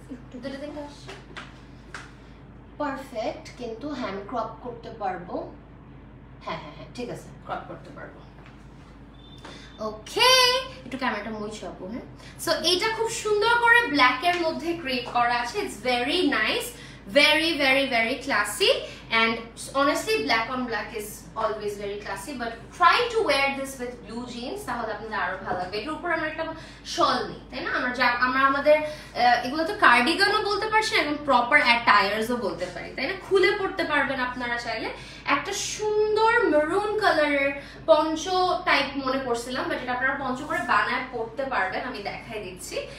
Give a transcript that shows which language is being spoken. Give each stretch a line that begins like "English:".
Bangla: দুটো দিনটা আসছে পারফেক্ট, কিন্তু হ্যান্ড ক্রপ করতে পারবো। হ্যাঁ, ঠিক আছে, ক্রপ করতে পারবো। ওকে, একটু ক্যামেরাটা মুছে আপু। হ্যাঁ, সো এইটা খুব সুন্দর করে ব্ল্যাক এর মধ্যে ক্রিয়েট করা আছে।
English: it's very nice, very classy, and honestly black on black is always very classy, but try to wear this with blue jeans,
Bangla: তাহলে আপনাদের আরো ভালো লাগবে। এর উপর আমরা একটা শল নেই, তাই না? আমরা আমাদের এগুলো তো কার্ডিগানও বলতে পারছি, এবং প্রপার অ্যাটায়ার্সও বলতে পারি, তাই না? খুলে পড়তে পারবেন আপনারা চাইলে। একটা সুন্দর মেরুন কালারের পঞ্চ টাইপ মনে করছিলাম, বাট এটা আপনারা পঞ্চ করে বানায় পড়তে পারবেন, আমি দেখাই দিচ্ছি।